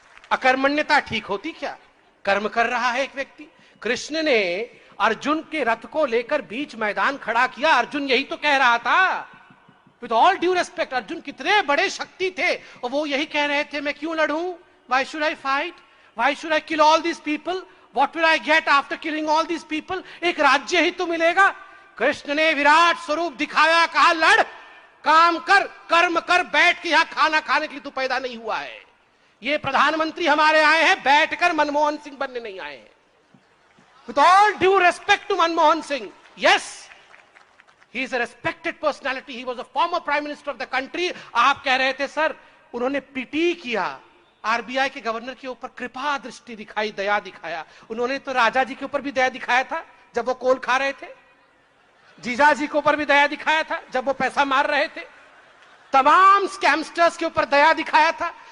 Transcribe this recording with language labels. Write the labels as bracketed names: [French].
[Hindi] अकर्मण्यता ठीक होती क्या? कर्म कर रहा है एक व्यक्ति। कृष्ण ने अर्जुन के रथ को लेकर बीच मैदान खड़ा किया। अर्जुन यही तो कह रहा था, [English] with all due respect, [Hindi] Arjun कितने बड़े शक्ति थे और वो यही कह रहे थे, मैं क्यों लड़ूं? [English] Why should I fight? Why should I kill all these people? What will I get after killing all these people? [Hindi] एक राज्य ही तो मिलेगा। कृष्ण ने विराट स्वरूप दिखाया, कहा लड़, काम कर, कर्म कर, बैठ के यहां खाना खाने के लिए तू पैदा नहीं हुआ है। ये प्रधानमंत्री हमारे आए हैं, बैठकर मनमोहन सिंह बनने नहीं आए हैं। [English] With all due respect to Manmohan Singh, yes, he is a respected personality. He was a former prime minister of the country. [Hindi] आप कह रहे थे सर, उन्होंने पीटी किया, आरबीआई के गवर्नर के ऊपर कृपा दृष्टि दिखाई, दया दिखाया। उन्होंने तो राजा जी के ऊपर भी दया दिखाया था जब वो कोल खा रहे थे। जीजा जी के ऊपर भी दया दिखाया था जब वो पैसा मार रहे थे। तमाम स्कैमस्टर्स के ऊपर दया दिखाया था।